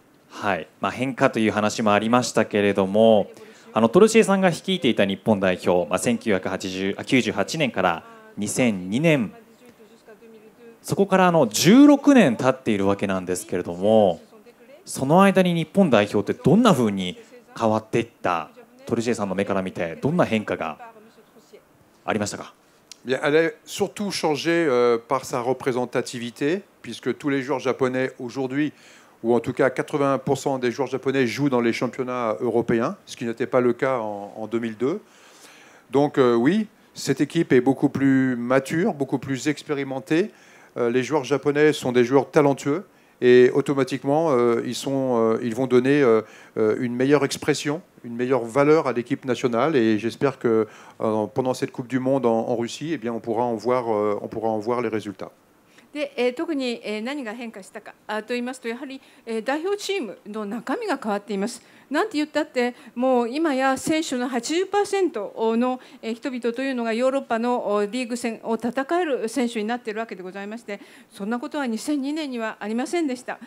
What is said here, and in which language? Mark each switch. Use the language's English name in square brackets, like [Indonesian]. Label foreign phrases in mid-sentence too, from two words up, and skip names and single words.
[Japanese] はい、変化という話もありましたけれども、トルシエさんが率いていた日本代表、1998年から2002年、そこから16年経っているわけなんですけれども、その間に日本代表ってどんなふうに変わっていった、トルシエさんの目から見てどんな変化がありましたか？ [French] Bien, elle a surtout changé par sa représentativité, puisque tous les joueurs japonais aujourd'hui, ou en tout cas 80% des joueurs japonais jouent dans les championnats européens, ce qui n'était pas le cas en 2002. Donc oui, cette équipe est beaucoup plus mature, beaucoup plus expérimentée. Les joueurs japonais sont des joueurs talentueux et automatiquement ils vont donner une meilleure expression, une meilleure valeur à l'équipe nationale, et j'espère que pendant cette Coupe du Monde en Russie, eh bien, on pourra en voir les résultats. [Japanese] で特に何が変化したかと言いますと、やはり代表チームの中身が変わっています。なんて言ったってもう今や選手の 80% の人々というのがヨーロッパのリーグ戦を戦える選手になっているわけでございまして、そんなことは2002年にはありませんでした。